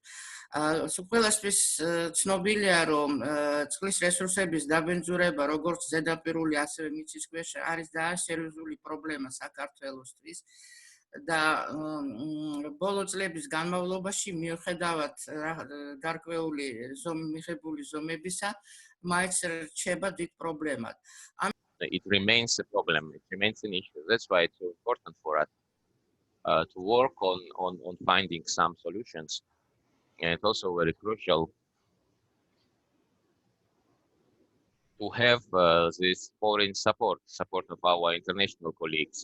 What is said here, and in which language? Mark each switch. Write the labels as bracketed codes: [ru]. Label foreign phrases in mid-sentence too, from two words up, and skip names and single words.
[ka] ყველასთვის ცნობილია, რომ წყლის რესურსების დაბინძურება, როგორც ზედაპირული, ასევე მიწისქვეშა, არის ძალიან სერიოზული პრობლემა საქართველოსთვის და ბოლო წლების განმავლობაში მიუხედავად გარკვეული მიღებული ზომებისა, მაინც რჩება დიდ პრობლემად. [en] It remains a problem. It remains an issue. That's why it's so important for us to work on finding some solutions. And it's also very crucial to have this foreign support of our international colleagues.